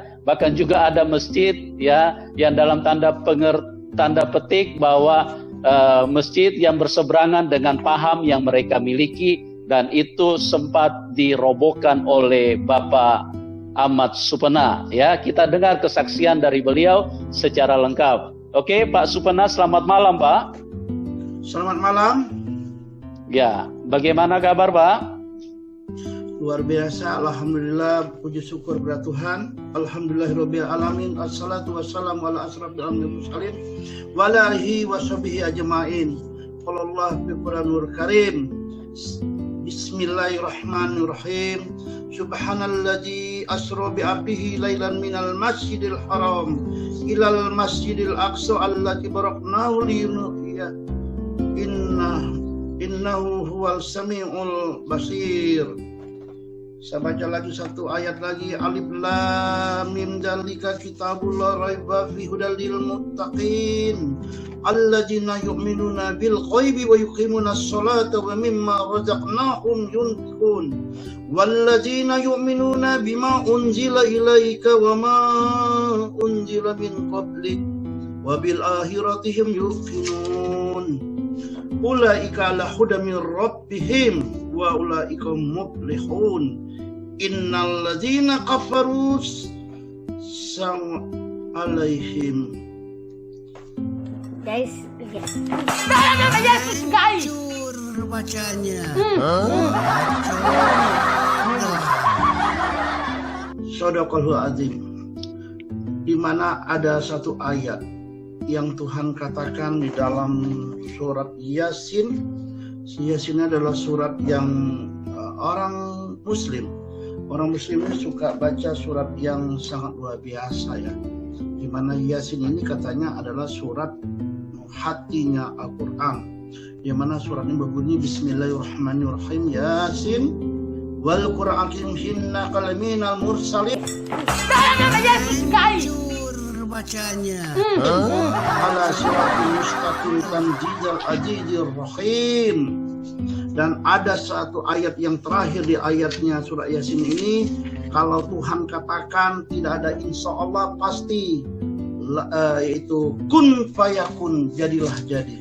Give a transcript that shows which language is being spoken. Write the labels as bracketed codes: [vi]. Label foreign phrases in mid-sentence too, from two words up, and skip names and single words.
[id] Bahkan juga ada masjid, ya, yang dalam tanda petik bahwa masjid yang berseberangan dengan paham yang mereka miliki, dan itu sempat dirobohkan oleh Bapak Ahmad Supena, ya. Kita dengar kesaksian dari beliau secara lengkap. Oke, Pak Supena, selamat malam, Pak. Selamat malam. Ya, bagaimana kabar, Pak? Luar biasa, alhamdulillah, puji syukur kepada Tuhan. [ar] الحمد لله رب العالمين. الصلاة والسلام على أشرف الأنبياء المرسلين وعلى آله وصحبه أجمعين. قال الله في القرآن الكريم. بسم الله الرحمن الرحيم. سبحان الذي أسرى بعبده ليلا من المسجد الحرام إلى المسجد الأقصى التي باركنا لنريه إنه هو السميع البصير. [id] Saya baca lagi satu ayat lagi. [ar] الم ذلك الكتاب لا ريب فيه هدى للمتقين الذين يؤمنون بالغيب ويقيمون الصلاة ومما رزقناهم ينفقون والذين يؤمنون بما أنزل إليك وما أنزل من قبلك وبالآخرة هم يوقنون أولئك على هدى من ربهم وأولئك المفلحون. إن الذين كفروا سواء عليهم. [id] Guys, nama Yesus, guys. Hancur bacanya. [ar] صدق الله العظيم. [id] Di mana ada satu ayat yang Tuhan katakan di dalam surat Yasin. Yasin adalah surat yang orang Muslim ini suka baca surat yang sangat luar biasa, ya. Di mana Yasin ini katanya adalah surat hatinya Al-Quran. Di mana surat ini berbunyi Bismillahirrahmanirrahim. [ar] يس والقرآن إنك لمن المرسلين. [id] Nama Yesus, guys. Hancur bacanya. [ar] على صراط مستقيم تنزيل العزيز الرحيم. [id] Dan ada satu ayat yang terakhir di ayatnya surat Yasin ini, kalau Tuhan katakan tidak ada [ar] إن شاء الله [id] pasti, yaitu [ar] كن فيكون, [id] jadilah jadi.